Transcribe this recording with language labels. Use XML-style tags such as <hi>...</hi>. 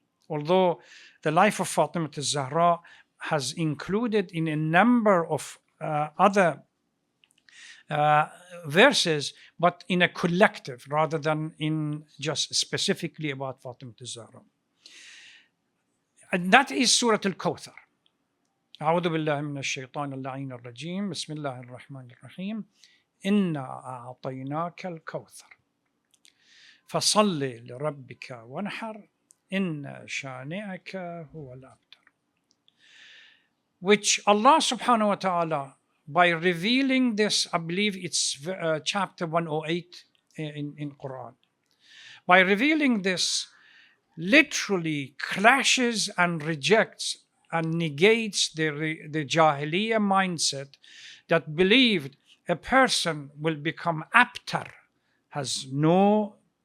<en>Although the life of Fatima al-Zahra has included in a number of other verses, but in a collective rather than in just specifically about Fatima al-Zahra. And that is Surah Al-Kawthar.</en> <ar>أعوذ بالله من الشيطان اللعين الرجيم بسم الله الرحمن الرحيم إنا أعطيناك الكوثر فصل لربك وانحر إن شانئك هو الأبتر.</ar> <en>Which Allah subhanahu wa ta'ala, by revealing this, I believe it's chapter 108 in Quran, by revealing this, literally clashes and rejects and negates the Jahiliyyah mindset that believed a person will become abtar, has no</en>